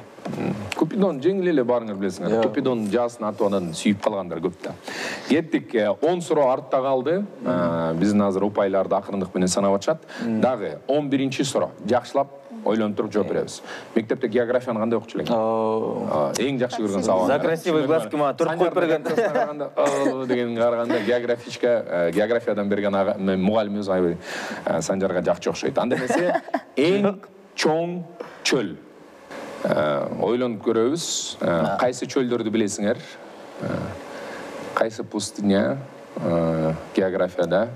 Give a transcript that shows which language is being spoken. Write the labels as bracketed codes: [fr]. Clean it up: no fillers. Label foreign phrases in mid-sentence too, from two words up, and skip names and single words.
[ky] Купидон жеңил эле баарыңар билесиңер. Купидон жаасын атынан сүйүп калгандар көп да. Кеттик, 10 суроо артта калды. Биздин азыр упайларды акырындык менен санап атышат. Дагы 11-чи суроо. Жакшылап ойлонуп туруп жооп беребиз. Мектепте географияны кандай окучу элең? Эң жакшы көргөн сабак. [ru] За красивый глазки [ky] ма туруп коюп берген. Дегенге караганда географиядан берген мугалимибиз Санжарга жакшы окшойт. Анда эмесе эң чоң чөл. Ойлонуп көрөбүз. Кайсы чөлдөрдү билесиңер? Кайсы пустыня географияда?